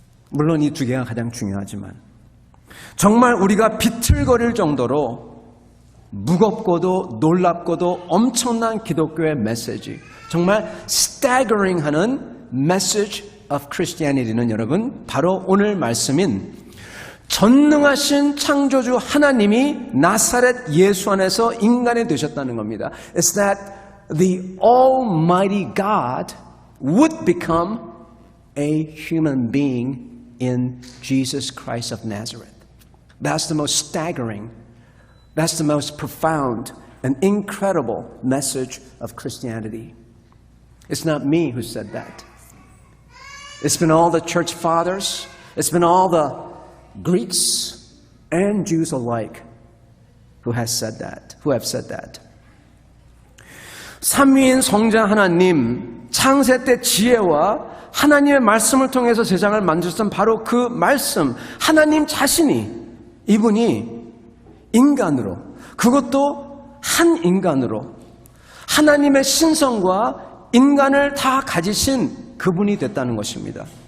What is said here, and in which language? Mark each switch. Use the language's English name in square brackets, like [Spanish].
[Korean] 물론 이 두 개가 가장 중요하지만 정말 우리가 비틀거릴 정도로 무겁고도 놀랍고도 엄청난 기독교의 메시지, 정말 staggering하는 [English] message of Christianity [Korean] 는 여러분, 바로 오늘 말씀인 전능하신 창조주 하나님이 나사렛 예수 안에서 인간이 되셨다는 겁니다. [English] It's that the Almighty God would become a human being in Jesus Christ of Nazareth. That's the most staggering, that's the most profound and incredible message of Christianity. It's not me who said that. It's been all the church fathers, it's been all the Greeks and Jews alike who have said that. [Korean] 삼위인 성자 하나님, 창세 때 지혜와 하나님의 말씀을 통해서 세상을 만드셨던 바로 그 말씀, 하나님 자신이, 이분이 인간으로, 그것도 한 인간으로 하나님의 신성과 인간을 다 가지신 그분이 됐다는 것입니다.